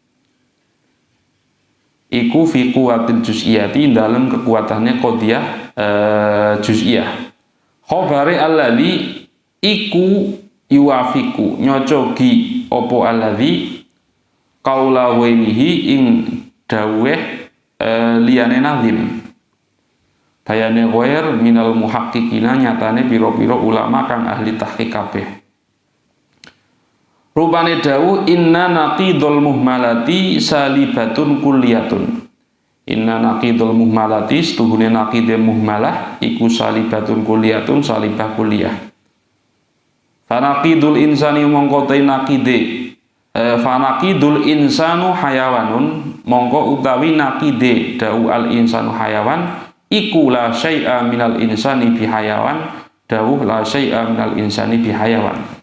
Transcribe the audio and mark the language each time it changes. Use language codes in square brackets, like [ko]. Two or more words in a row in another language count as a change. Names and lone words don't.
[jv] iku [ar] في قوة الجزئية [jv] ing dalem kekuatane [ar] قضية جزئية خبري الذي [jv] iku yuwafiku nyocogi opo [ar] الذي قوله وإنه [jv] ing dawuh liyane nazim bayane [ar] غير من المحققين [jv] nyatane pira-pira ulama kang [ar] أهل تحقيق [jv] kabeh. Rupane dawuh [ar] إن نقيض المهملة سالبة كلية. إن نقيض المهملة [jv] setuhune naqide muhmalah iku [ar] سالبة كلية سالبة كلية. فنقيض الإنسان [jv] mongko te naqide [ar] فنقيض الإنسان حيوان [jv] mongko utawi naqide dawuh [ar] الإنسان حيوان iku لا شيء من الإنسان بحيوان dawuh لا شيء من الإنسان بحيوان.